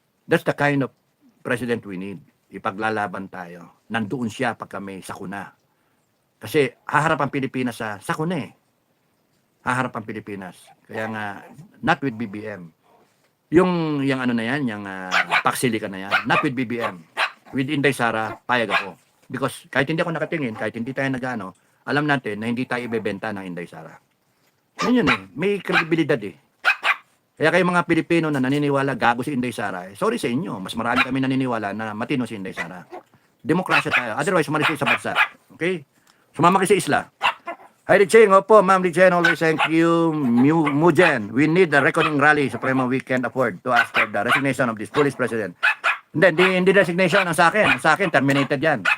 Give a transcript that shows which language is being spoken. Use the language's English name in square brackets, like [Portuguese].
[English] That's the kind of president we need. [Filipino] Ipaglalaban tayo. Nandoon siya pagka may sakuna. Kasi haharap ang Pilipinas sa sakuna eh. Haharap ang Pilipinas. Kaya nga, [English] not with BBM. [Filipino] Yung ano na yan, yung Paxilica na yan, [English] not with BBM. [Filipino] With Inday Sara, payag ako. Because kahit hindi ako nakatingin, kahit hindi tayo nagano, alam natin na hindi tayo ibebenta ng Inday Sara. Yun eh, may kredibilidad eh. Kaya kayo mga Pilipino na naniniwala gago si Inday Sara, sorry sa inyo, mas marami kami naniniwala na matino si Inday Sara. Demokrasya tayo. Otherwise, sumalis kayo sa bansa. Okay? Sumama kayo sa isla. Hi, Richeng. [English] Opo, Ma'am Richeng, always thank you. Mujen, we need a reckoning rally. Supremo, we can't afford to ask for the resignation of this police president. [Filipino] Hindi resignation ang sa akin. Ang sa akin, terminated yan.